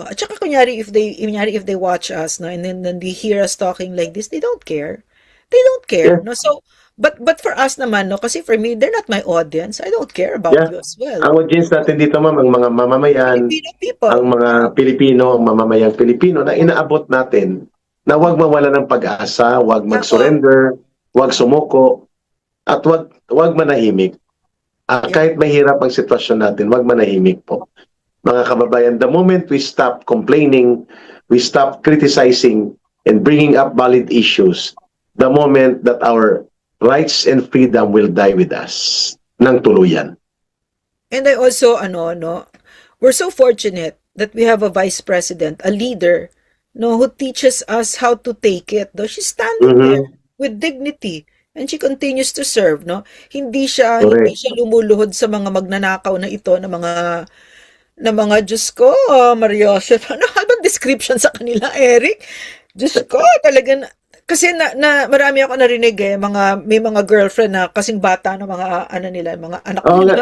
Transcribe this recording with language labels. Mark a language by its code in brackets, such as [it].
[en] At saka kunyari if they watch us, no, and then they hear us talking like this, they don't care. They don't care, Yeah. no? So, but for us naman, no, kasi for me, they're not my audience. I don't care about Yeah. you as well. [tl] Ang audience natin dito, ma'am, ang mga mamamayan, [en] Filipino people. [tl] ang mga Pilipino, ang mamamayang Pilipino na inaabot natin na huwag mawala ng pag-asa, huwag mag-surrender, huwag sumuko, at huwag manahimik. Kahit mahirap ang sitwasyon natin, huwag manahimik po. [en] Mga kababayan, the moment we stop complaining, we stop criticizing and bringing up valid issues, the moment that our rights and freedom will die with us ng tuluyan. And I also, no, we're so fortunate that we have a vice president, a leader, no, who teaches us how to take it. Though she's standing there with dignity and she continues to serve, no. [tl] Hindi siya lumuluhod sa mga magnanakaw na ito na mga Diyos ko, Maria, ano ba description sa kanila, Eric? Diyos ko, talagang kasi na marami ako narinig may mga girlfriend na kasing bata ng mga nila, mga anak nila.